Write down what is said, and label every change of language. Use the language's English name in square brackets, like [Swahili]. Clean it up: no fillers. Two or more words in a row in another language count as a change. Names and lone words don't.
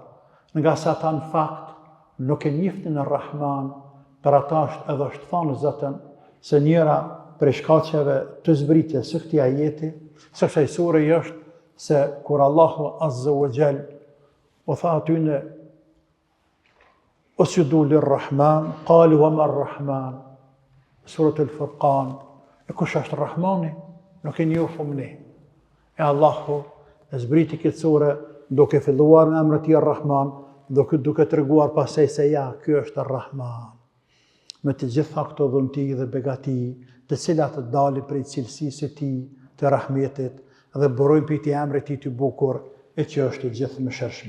[Albanian] Nga sa ata në fakt nuk e njiftin Ar-Rahman, për ata është thanë Zotën se njëra prej shkaqeve të zbritjes së këtij ajeti, së kësaj sure është se kur Allahu [Arabic] عز وجل [Albanian] u tha atyne [Arabic] اسجدوا للرحمن قالوا وما الرحمن, [Albanian] surat al-Furqan, e kush është Rahmani? Nuk e njohëm ne. E Allahu e zbriti këtë sure duke filluar në emrin e tij Ar-Rahman, duke treguar pastaj se ja, ky është Ar-Rahman. Me të gjitha këto dhunti dhe begati, të cilat të dalin prej cilësisë së tij të rahmetit dhe burojnë për të emrit të tij të bukur e që është i gjithë mëshirshëm.